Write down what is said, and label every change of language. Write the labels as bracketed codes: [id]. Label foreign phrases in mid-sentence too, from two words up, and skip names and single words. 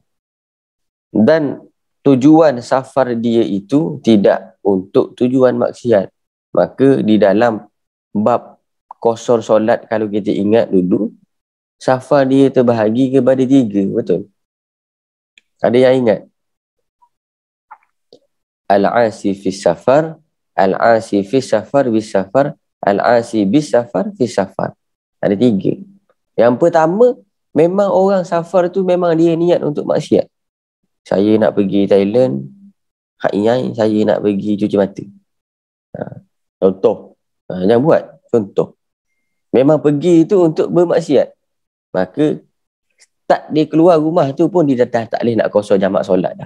[ms] Dan tujuan safar dia itu tidak untuk tujuan maksiat. Maka di dalam bab Qasar solat kalau kita ingat dulu, safar dia terbahagi kepada 3, betul? Ada yang ingat? [ar] العاصي في السفر، العاصي في السفر بالسفر، العاصي بالسفر في السفر. [ms] Ada 3. Yang pertama, memang orang safar tu memang dia niat untuk maksiat. Saya nak pergi Thailand, hak inai saya nak pergi cuci mata. Contoh. Jangan buat. Contoh. Memang pergi tu untuk bermaksiat. Maka start dia keluar rumah tu pun dia dah tak boleh nak kosor jamak solat dah.